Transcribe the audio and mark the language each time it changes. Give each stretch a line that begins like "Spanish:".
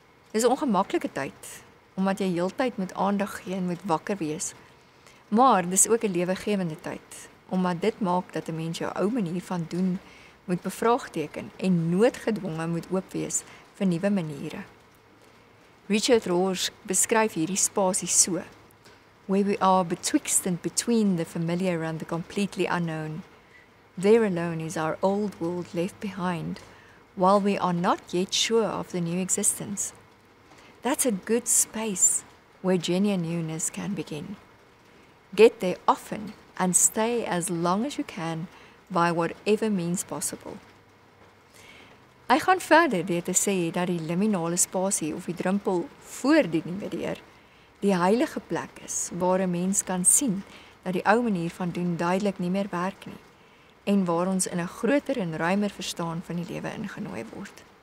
Afrikaans: Dis 'n ongemaklike tyd, omdat jy heeltyd moet aandag gee en moet wakker wees, maar dis ook 'n lewegewende tyd, omdat dit maak dat 'n mens jou ou manier van doen moet bevraagteken en noodgedwonge moet oop wees vir nuwe maniere. Richard Rohr beskryf hierdie spasie so:
English: where we are betwixt and between the familiar and the completely unknown. There alone is our old world left behind, while we are not yet sure of the new existence. That's a good space where genuine newness can begin. Get there often and stay as long as you can by whatever means possible.
Afrikaans: Hy gaan verder deur te sê dat die liminale spasie of die drempel voor die nuwe deur die heilige plek is, waar 'n mens kan sien dat die ou manier van doen duidelik nie meer werk nie, en waar ons in 'n groter en ruimer verstaan van die lewe ingenooi word.